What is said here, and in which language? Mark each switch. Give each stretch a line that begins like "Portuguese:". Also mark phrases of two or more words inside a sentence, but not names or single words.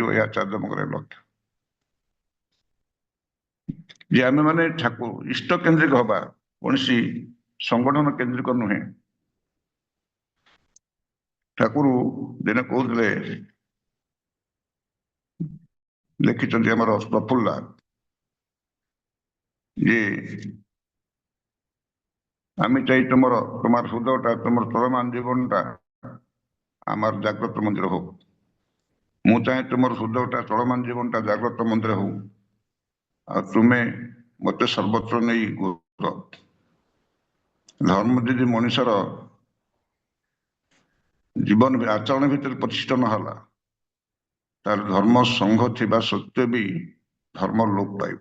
Odia: ଏହା ଚାର୍ଜମଙ୍କର ଲକ୍ଷ୍ୟ ଯେ ଆମେ ମାନେ ଠାକୁର ଇଷ୍ଟ କେନ୍ଦ୍ରିକ ହବା, କୌଣସି ସଂଗଠନ କେନ୍ଦ୍ରିକ ନୁହେଁ। ଠାକୁର ଦିନେ କହୁଥିଲେ, ଲେଖିଛନ୍ତି ଆମର ପ୍ରଫୁଲ୍ଲା, ଯେ
Bangla: আমি চাই তোমার হৃদয়টা, তোমার চলমান জীবনটা আমার জাগ্রত মন্দির হোক।
Odia: ମୁଁ ଚାହେଁ ତୁମର ହୃଦୟଟା, ଚଳମାନ ଜୀବନଟା ଜାଗ୍ରତ ମନ୍ଦିର ହଉ, ଆଉ ତୁମେ ମତେ ସର୍ବତ୍ର ନେଇ ଘୂର। ଧର୍ମ ଯଦି ମଣିଷର ଜୀବନ ଆଚରଣ ଭିତରେ ପ୍ରତିଷ୍ଠିତ ନ ହେଲା, ତାହେଲେ ଧର୍ମ ସଂଘ ଥିବା ସତ୍ତ୍ୱେ ବି ଧର୍ମ ଲୋପ ପାଇବ।